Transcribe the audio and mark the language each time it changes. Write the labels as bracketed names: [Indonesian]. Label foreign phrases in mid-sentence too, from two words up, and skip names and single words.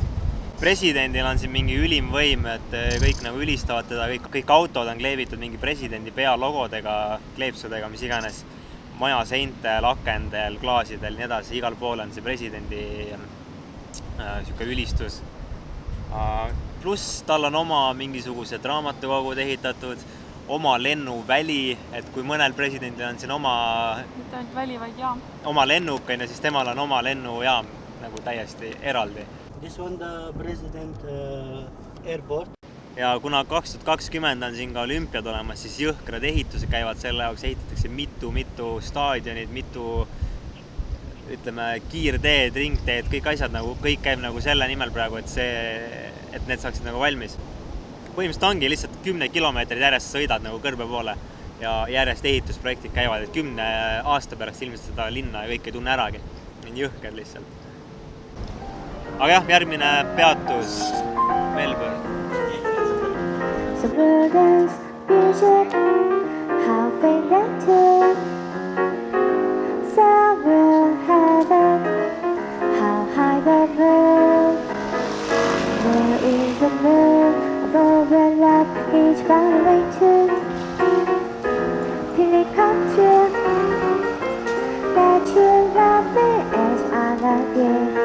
[Estonian] Presidendil on siin mingi ülim võim, et kõik nagu ülistavad teda, kõik autod on kleebitud mingi presidendi pea logodega, kleepsudega, mis iganes, maja seintel, akendel, klaasidel, nii edasi, igal pool on see presidendi siuke ülistus. Pluss tal on oma mingisugused raamatukogud ehitatud, oma lennuväli, et kui mõnel presidendil on siin mitte ainult väli, vaid jaam. Oma lennuk, siis temal on oma lennujaam nagu täiesti eraldi. [English] This one the president airport. [Estonian] Ja kuna 2020 on siin ka olümpiad olemas, siis jõhkrad ehitused käivad selle jaoks, ehitatakse mitu staadionid, mitu kiirteed, ringteed, kõik asjad nagu, kõik käib nagu selle nimel praegu, et need saaksid nagu valmis. Põhimõtteliselt ongi lihtsalt 10 kilomeetrid järjest sõidad nagu kõrbe poole ja järjest ehitusprojektid käivad, et 10 aasta pärast ilmselt seda linna ja kõik ei tunne äragi. On jõhker lihtsalt. Aga jah, järgmine peatus Melbourne. [English] Suburban's music, how they get to somewhere heaven, how high the moon. There is a moon above and up, each bound away to till it comes true that you love me as I love you.